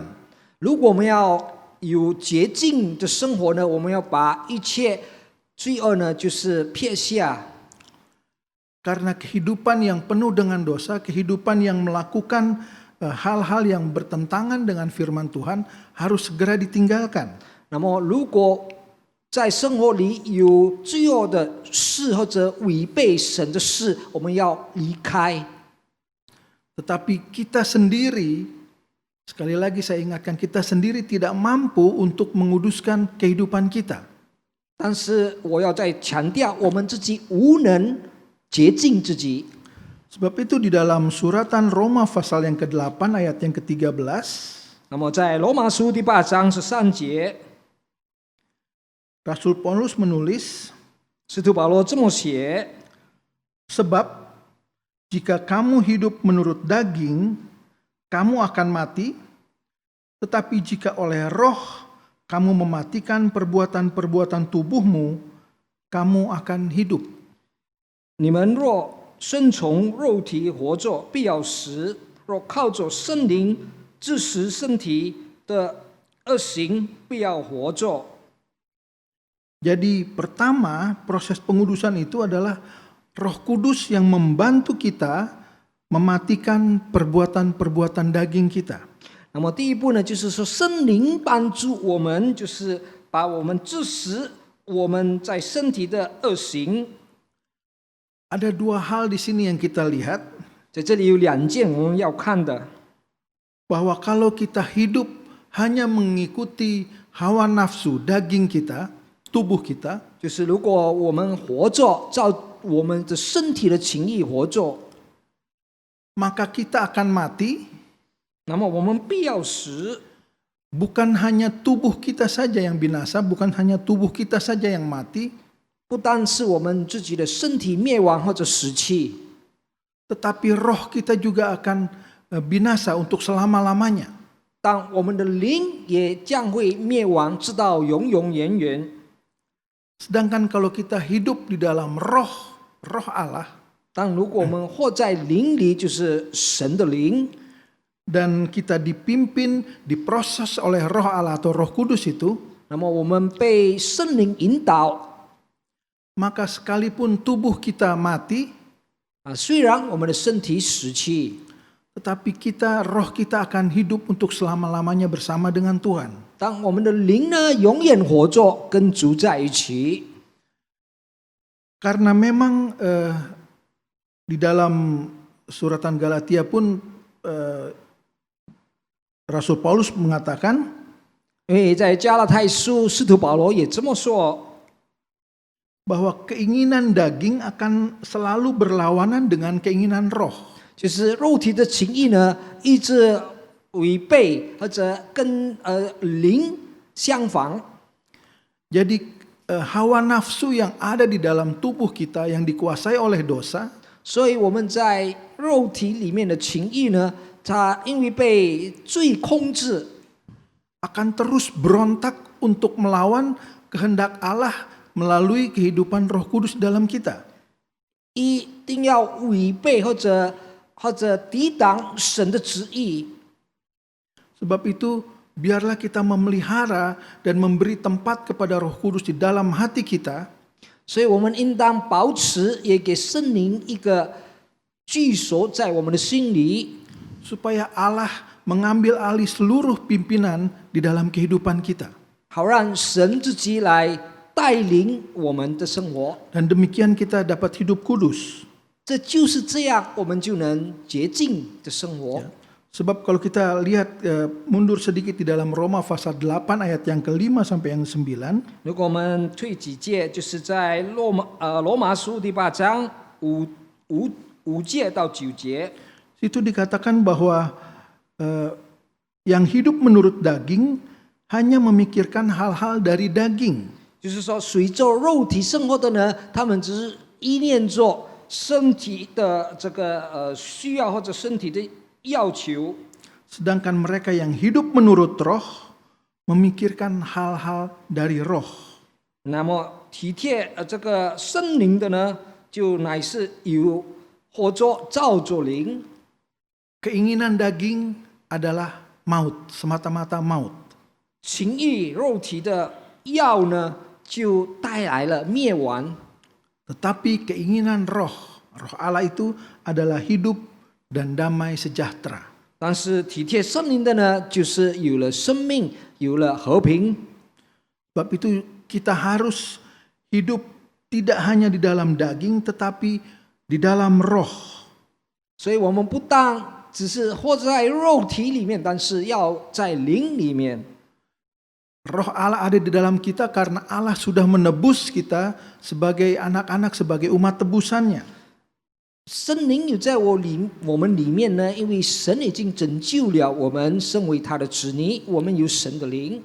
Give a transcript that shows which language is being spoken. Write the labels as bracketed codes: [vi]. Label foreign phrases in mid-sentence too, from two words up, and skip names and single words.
[zh] 如果我们要有洁净的生活呢，我们要把一切罪恶呢就是撇下。 [id] Karena kehidupan yang penuh dengan dosa, kehidupan yang melakukan hal-hal yang bertentangan dengan firman Tuhan harus segera ditinggalkan. [zh] 那么如果在生活里有罪恶的事或者违背神的事，我们要离开。 [id] Tetapi kita sendiri, sekali lagi saya ingatkan, kita sendiri tidak mampu untuk menguduskan kehidupan kita. [zh] 但是我要再强调，我们自己无能洁净自己。 [id] Sebab itu di dalam suratan Roma pasal yang ke-8 ayat yang ke-13, [zh] 那么在罗马书第8章13节， [id] Rasul Paulus menulis, [zh] 使徒保罗这么写： [id] sebab jika kamu hidup menurut daging, kamu akan mati, tetapi jika oleh roh kamu mematikan perbuatan-perbuatan tubuhmu, kamu akan hidup. [zh] 你们若顺从肉体活着，必要死；若靠着圣灵致死身体的恶行，必要活着。 [id] Jadi pertama proses pengudusan itu adalah Roh Kudus yang membantu kita mematikan perbuatan-perbuatan daging kita. [zh] 那么第一步呢，就是说圣灵帮助我们，就是把我们致死我们在身体的恶行。 [id] Ada dua hal di sini yang kita lihat, [zh] 在这里有2件我们要看的， [id] bahwa kalau kita hidup hanya mengikuti hawa nafsu daging kita, tubuh kita, [zh] 就是如果我们活着照我们的身体的情意活着， [id] maka kita akan mati. [zh] 那么我们必要死。 [id] Bukan hanya tubuh kita saja yang binasa, bukan hanya tubuh kita saja yang mati, [zh] 不单是我们自己的身体灭亡或者死去， [id] tetapi roh kita juga akan binasa untuk selama-lamanya. [zh] 但我们的灵也将会灭亡，直到永永远远。 [id] Sedangkan kalau kita hidup di dalam roh Allah, [zh] 但如果我们活在灵里，就是神的灵， [id] dan kita dipimpin, diproses oleh roh Allah atau roh kudus itu, [zh] 那么我们被圣灵引导 [id] maka sekalipun tubuh kita mati, [zh] 虽然我们的身体死去， [id] tetapi roh kita akan hidup untuk selama-lamanya bersama dengan Tuhan. [zh] 但我们的灵呢，永远活着，跟主在一起。 [id] Karena memang di dalam suratan Galatia pun Rasul Paulus mengatakan, [zh] 因为在加拉太书，使徒保罗也这么说， [id] bahwa keinginan daging akan selalu berlawanan dengan keinginan roh. [zh] 就是肉体的情意呢，一直违背或者跟灵相反。 [id] Jadi hawa nafsu yang ada di dalam tubuh kita yang dikuasai oleh dosa, [zh] 所以我们在肉体里面的情意呢，它因为被罪控制， [id] akan terus berontak untuk melawan kehendak Allah melalui kehidupan Roh Kudus dalam kita. [zh] 一定要违背或者抵挡神的旨意。 [id] Sebab itu biarlah kita memelihara dan memberi tempat kepada Roh Kudus di dalam hati kita, [zh] 所以我们应当保持，也给圣灵一个居所在我们的心里， [id] supaya Allah mengambil alih seluruh pimpinan di dalam kehidupan kita. [zh] 好让神自己来带领我们的生活。 [id] Dan demikian kita dapat hidup kudus. [zh] 这就是这样，我们就能洁净的生活。 [id] Sebab kalau kita lihat mundur sedikit di dalam Roma pasal 8 ayat yang ke-5 sampai yang 9, [zh] 如果我们退几届，就是在罗马书第8章5节到9节， [id] itu dikatakan bahwa yang hidup menurut daging hanya memikirkan hal-hal dari daging. [zh] 就是说随着肉体生活的呢，他们只是依念着身体的这个需要或者身体的要求。 [id] Sedangkan mereka yang hidup menurut roh memikirkan hal-hal dari roh. [zh] 那么体贴这个圣灵的呢，就乃是有活着照着灵。 [id] Keinginan daging adalah maut, semata-mata maut. [zh] 情欲肉体的要呢， 就带来了灭亡。 [id] Tetapi keinginan roh Allah itu adalah hidup dan damai sejahtera. [zh] 但是体贴圣灵的呢，就是有了生命，有了和平。 [id] Sebab itu kita harus hidup tidak hanya di dalam daging tetapi di dalam roh. [zh] 所以我们不但只是活在肉体里面，但是要在灵里面。 [id] Roh Allah ada di dalam kita karena Allah sudah menebus kita sebagai anak-anak, sebagai umat tebusannya. [zh] 圣灵有在我们里面呢，因为神已经拯救了我们，身为他的子女，我们有神的灵，